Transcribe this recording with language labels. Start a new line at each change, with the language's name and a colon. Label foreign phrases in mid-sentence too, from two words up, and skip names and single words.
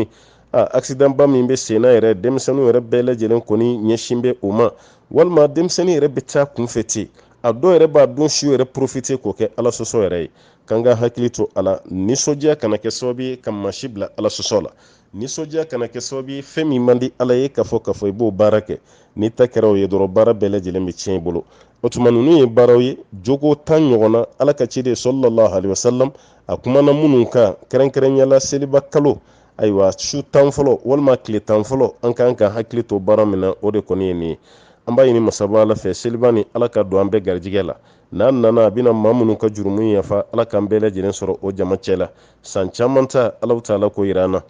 Bambara: accident ba min bɛ sen na yɛrɛ denmisɛnninw yɛrɛ bɛɛ lajɛlen kɔni ɲɛsin bɛ o ma walima denmisɛnnin yɛrɛ bɛ taa kunfɛ ten a dɔw yɛrɛ b'a don su yɛrɛ profiter k'o kɛ Ala sɔsɔ yɛrɛ ye k'an ka hakili to a la nisɔndiya kana kɛ sababu ye ka maa si bila Ala sɔsɔ la nisɔndiya kana kɛ sababu ye fɛn min man di Ala ye k'a fɔ i b'o baara kɛ ni ta kɛra o ye dɔrɔn baara bɛɛ lajɛlen bɛ tiɲɛ i bolo o tuma ninnu ye baaraw ye jogo 10 ɲɔgɔnna Ala ka ciden
Arabic: صلى الله عليه وسلم
Bambara: a kumana minnu kan kɛrɛnkɛrɛnyala seliba kalo ayiwa su 10 fɔlɔ walima tile 10 fɔlɔ an kan ka hakili to baara min na o de kɔni ye nin ye an b'a ɲini masaba Ala fɛ seliba ni Ala ka don an bɛɛ garijigɛ la n'an nana a bɛna maa minnu ka jurumu yafa Ala k'an bɛɛ lajɛlen sɔrɔ o jama cɛ la san caman ta
Arabic: الله تعالى
Bambara: ko yira an na